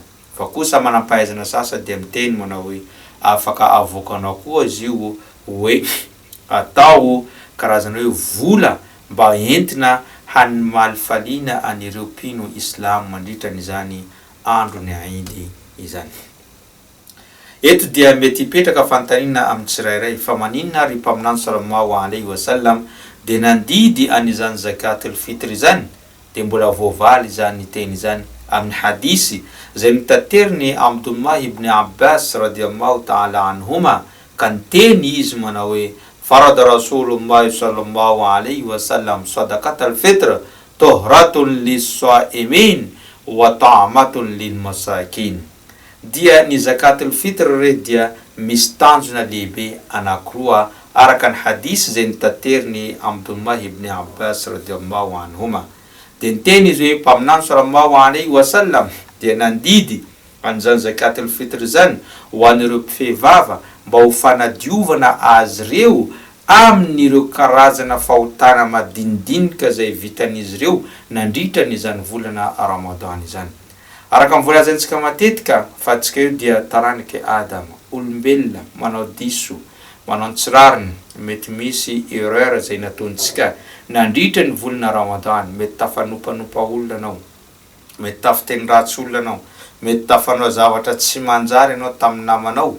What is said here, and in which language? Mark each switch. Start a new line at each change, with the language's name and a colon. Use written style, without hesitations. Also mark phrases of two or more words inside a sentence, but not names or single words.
Malagasy: Fa kosa manampahaizana sasa dia miteny manao hoe afaka avoakanao koa izy io hoe atao karazana hoe vola mba entina hanimalifaliana an'ireo mpino Islam mandritra n'izany andro ny Aidi izany. Eto dia mety hipetraka fantanina amin'ny tsirairay fa maninona ary mpaminany
Arabic: صلى الله عليه وسلم
Malagasy: de nandidy an'izany
Arabic: زكاة الفطر
Malagasy: zany de mbola voavaly zany teny zany amin'ny hadisi zay mitateriny Abdullah ibn Abbas
Arabic: رضي الله تعالى عنهما
Malagasy: kan teny izy manao hoe
Arabic: فرض رسول الله صلى الله عليه وسلم صدقة الفطر طهرة للصائم وطعمة للمساكين.
Malagasy: Dia ny
Arabic: زكاة الفطر
Malagasy: re dia misy tanjona lehibe anankiroa araka ny hadisy zay nitateriny Abdullah ibn Abbas
Arabic: رضي الله عنهما.
Malagasy: De teny izy hoe mpaminany
Arabic: صلى الله عليه وسلم
Malagasy: dia nandidy an'izany
Arabic: زكاة الفطر
Malagasy: zany ho an'ireo mpifehivava mba ho fanadiovana azy reo amin'ireo karazana fahotana madinidinika zay vitan'izy reo nandritra n'izany volana Ramadan izany. Araka mivolazantsika matetika fa atsika io dia taranaka Adama, olombelona manao diso, manao tsirariny, mety misy erreur zay nataontsika nandritra ny volana Ramadan, mety tafanopanopa olona anao, mety tafiteny ratsy olona anao, mety tafanao zavatra tsy manjary anao tamin'ny namanao.